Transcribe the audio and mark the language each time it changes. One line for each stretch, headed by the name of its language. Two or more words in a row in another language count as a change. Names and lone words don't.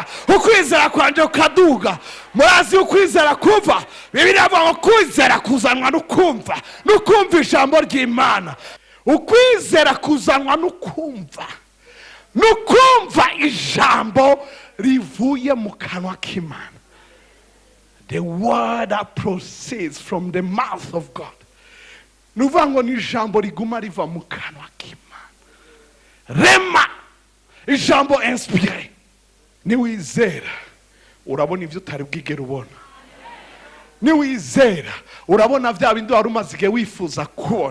Rundi: Ukwizera kwanje ukaduga. Murazi ukwizera kuva, Bibiliya ivuga ngo kwizera kuzanwa n'ukumva, n'ukumva ijambo ry'Imana. Ukwizera kuzanwa n'ukumva, n'ukumva ijambo rivuye mu kanwa k'Imana.
English: The word that proceeds from the mouth of God.
Rundi: Nuvuga ngo ni ijambo riguma riva mu kanwa k'Imana. Rema, ijambo inspiré. Niwizera urabona ivyo utari bwigera ubona. Niwizera urabona vya bindi wari umaze igihe wifuza kubona.